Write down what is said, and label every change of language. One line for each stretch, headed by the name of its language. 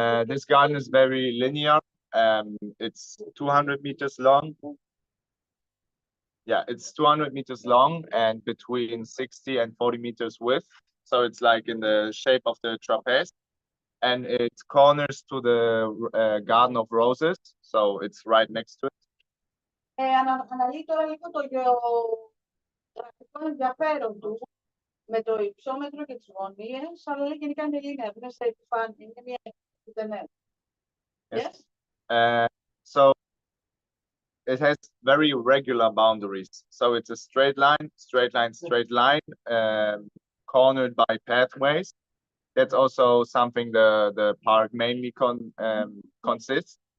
English: This garden is very linear. It's 200 meters long. Yeah, it's 200 meters long and between 60 and 40 meters width. So it's like in the shape of the trapeze. And it corners to the Garden of Roses. So it's right next to it.
Greek: Αναλύει τώρα λίγο το γεωγραφικό ενδιαφέρον του με το υψόμετρο και τις γωνίες, αλλά λέει γενικά είναι λίνια, είναι σε επιφάνεια, είναι μια επιφάνεια.
English: Yes. So it has very regular boundaries. So it's a straight line, straight line, straight line, cornered by pathways. That's also something the park mainly consists.